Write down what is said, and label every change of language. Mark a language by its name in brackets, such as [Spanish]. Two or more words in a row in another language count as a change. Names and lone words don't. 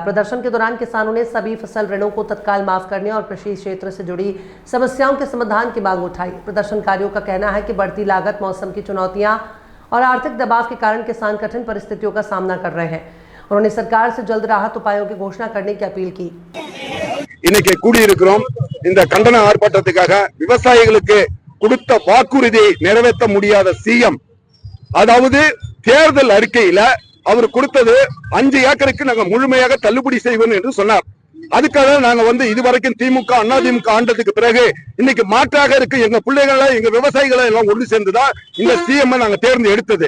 [Hindi] प्रदर्शन के दौरान किसानों ने सभी फसल ऋणों को तत्काल माफ करने और कृषि क्षेत्र से जुड़ी समस्याओं के समाधान की मांग उठाई। प्रदर्शनकारियों का कहना है कि बढ़ती लागत, मौसम की चुनौतियां और आर्थिक दबाव के कारण किसान कठिन परिस्थितियों का सामना कर रहे हैं। उन्होंने सरकार से जल्द राहत उपायों की घोषणा करने की अपील की। [Tamil] இன்னைக்கு கூடியிருக்கிறோம் இந்த கண்டன ஆர்ப்பாட்டத்துக்காக விவசாயிகளுக்கு கொடுத்த வாக்குறுதியை நிறைவேற்ற முடியாத சிஎம், அதாவது தேர்தல் அறிக்கையில அவர் கொடுத்தது 5 ஏக்கருக்கு நாங்க முழுமையாக தள்ளுபடி செய்வோம் என்று சொன்னார். அதுக்காக நாங்க இதுவரைக்கும் திமுக அதிமுக ஆண்டதுக்கு பிறகு இன்னைக்கு மாற்றாக இருக்கு எங்க பிள்ளைகளை எங்க விவசாயிகளை எல்லாம் ஒன்று சேர்ந்துதான் இந்த சிஎம் நாங்க தேர்ந்தெடுத்தது.